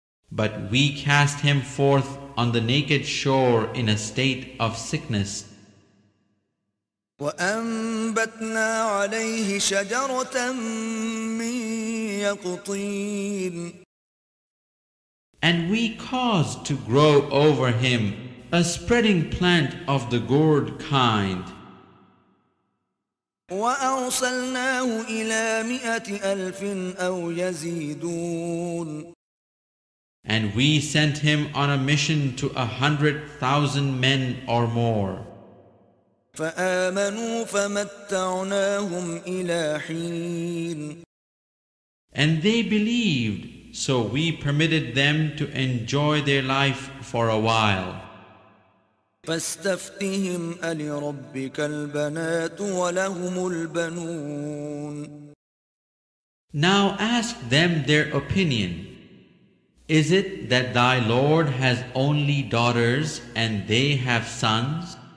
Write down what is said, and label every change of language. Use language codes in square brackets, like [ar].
[en] But we cast him forth on the naked shore in a state of sickness. [ar] وأنبتنا عليه شجرة من يقطين. [en] And we caused to grow over him a spreading plant of the gourd kind. [ar] وأرسلناه إلى 100,000 أو يزيدون. [en] And we sent him on a mission to 100,000 men or more. [ar] فآمنوا فمتعناهم إلى حين [en] And they believed, so we permitted them to enjoy their life for a while. [ar] فاستفتهم ألربك البنات ولهم البنون. [en] Now ask them their opinion. Is it that thy Lord has only daughters and they have sons?